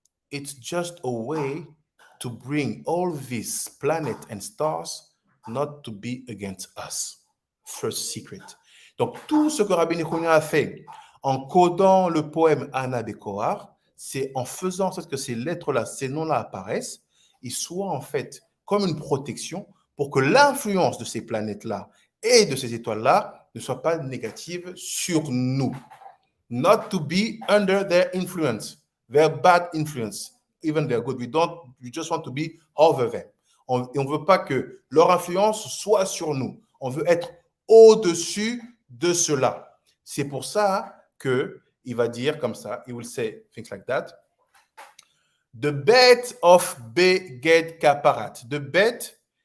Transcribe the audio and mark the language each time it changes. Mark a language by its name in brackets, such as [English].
[English] It's just a way to bring all these planets and stars not to be against us. First secret. [French] Donc tout ce que Rabbi Nechonia a fait en codant le poème Anna Bekoar, c'est en faisant en sorte que ces lettres-là, ces noms-là apparaissent, ils soient en fait comme une protection pour que l'influence de ces planètes-là et de ces étoiles-là ne soit pas négative sur nous. [English] Not to be under their influence, their bad influence, even their good. We just want to be over them. [French] Et on ne veut pas que leur influence soit sur nous. On veut être au-dessus de cela. C'est pour ça que il va dire comme ça, [English] he will say things like that. The bet of Beged Kaparat. The bet